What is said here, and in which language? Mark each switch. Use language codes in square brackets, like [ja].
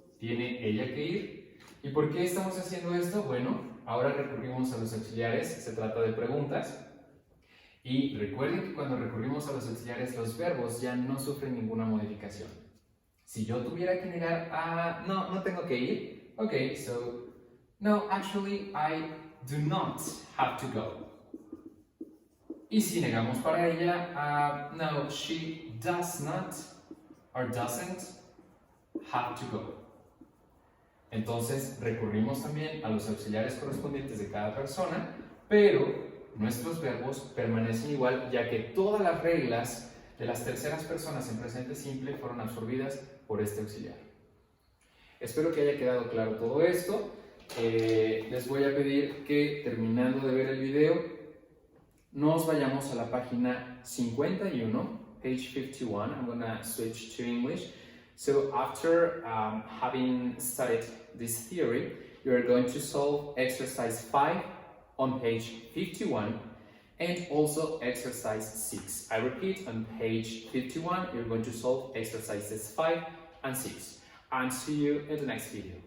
[es] ¿Tiene ella que ir? ¿Y por qué estamos haciendo esto? Bueno, ahora recurrimos a los auxiliares, se trata de preguntas. Y recuerden que cuando recurrimos a los auxiliares, los verbos ya no sufren ninguna modificación. Si yo tuviera que negar, no tengo que ir, [en] Okay, so no, actually I do not have to go. [es] Y si negamos para ella, no, [en] she does not or doesn't have to go. [es] Entonces recurrimos también a los auxiliares correspondientes de cada persona, pero nuestros verbos permanecen igual, ya que todas las reglas de las terceras personas en presente simple fueron absorbidas por este auxiliar. Espero que haya quedado claro todo esto. Les voy a pedir que, terminando de ver el video, nos vayamos a la página 51, page 51. [en] I'm going to switch to English. So after having studied this theory, you're going to solve exercise 5 on page 51 and also exercise 6. I repeat, on page 51, you're going to solve exercises 5 and 6. And see you in the next video.